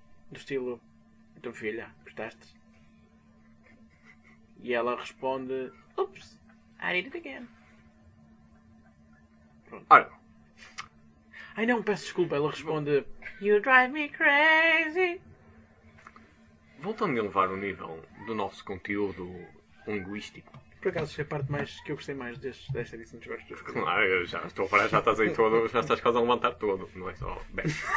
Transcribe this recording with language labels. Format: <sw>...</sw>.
<pt>do estilo, então filha, gostaste? E ela responde,</pt> <en>oops, I did it again.</en> <pt>Pronto. Olha. Ai não, peço desculpa, ela responde,</pt> <en>you drive me crazy.</en> <pt>Voltando a elevar o nível do nosso conteúdo linguístico. Por acaso, foi a parte mais que eu gostei mais desta edição dos gostos. Claro, já estou a parar, já estás aí todo, já estás quase a levantar todo, não é só. Bem.</pt>